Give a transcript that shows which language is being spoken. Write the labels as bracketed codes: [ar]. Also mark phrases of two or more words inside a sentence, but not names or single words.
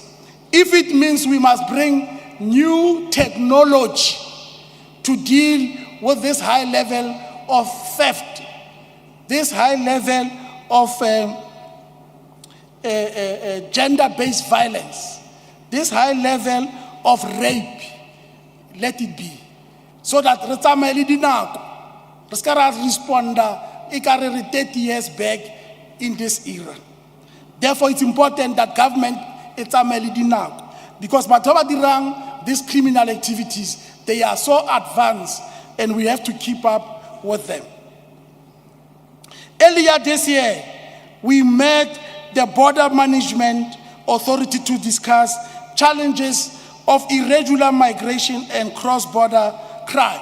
[en] If it means we must bring new technology to deal with this high level of theft, this high level of gender-based violence, this high level of rape, let it be. So that [tn] re tsamaye le dinako, re ska ra responda e ka re [en] 30 years back in this era. Therefore, it's important that government [tn] e tsamaye le dinako, [en] because [tn] batho ba dirang [en] these criminal activities, they are so advanced and we have to keep up with them. Earlier this year, we met the Border Management Authority to discuss challenges of irregular migration and cross-border crime.